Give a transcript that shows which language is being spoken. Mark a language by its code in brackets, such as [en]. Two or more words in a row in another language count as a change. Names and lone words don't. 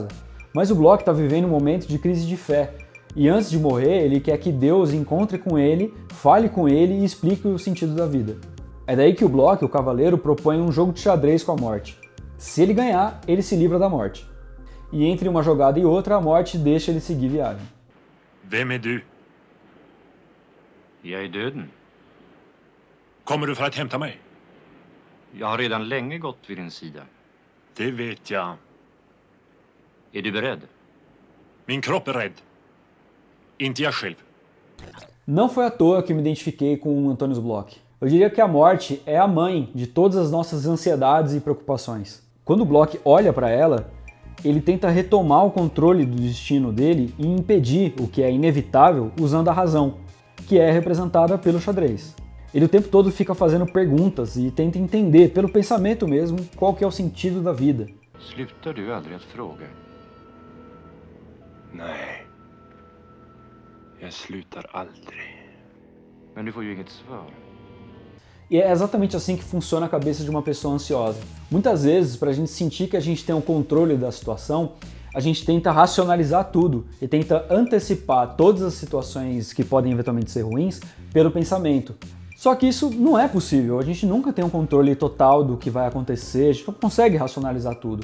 [pt] Mas o Bloch está vivendo um momento de crise de fé e antes de morrer ele quer que Deus encontre com ele, fale com ele e explique o sentido da vida. É daí que o Bloch, o cavaleiro, propõe um jogo de xadrez com a morte. Se ele ganhar, ele se livra da morte. E entre uma jogada e outra, a morte deixa ele seguir viagem. [sv] Vem är du? Jag är döden. Kommer du för att hämta mig? Jag har redan länge gått vid din sida. Det vet jag. Är du beredd? Min kropp är rädd. Inte jag själv. [pt] Não foi à toa que eu me identifiquei com o Antônio Bloch. Eu diria que a morte é a mãe de todas as nossas ansiedades e preocupações. Quando o Bloch olha para ela, ele tenta retomar o controle do destino dele e impedir o que é inevitável usando a razão, que é representada pelo xadrez. Ele o tempo todo fica fazendo perguntas e tenta entender, pelo pensamento mesmo, qual que é o sentido da vida. [sv] Slutar du aldrig att fråga? Nej. Jag slutar aldrig. Men du får ju inget svar. [pt] E é exatamente assim que funciona a cabeça de uma pessoa ansiosa. Muitas vezes, para a gente sentir que a gente tem o controle da situação, a gente tenta racionalizar tudo e tenta antecipar todas as situações que podem eventualmente ser ruins pelo pensamento. Só que isso não é possível, a gente nunca tem um controle total do que vai acontecer, a gente não consegue racionalizar tudo.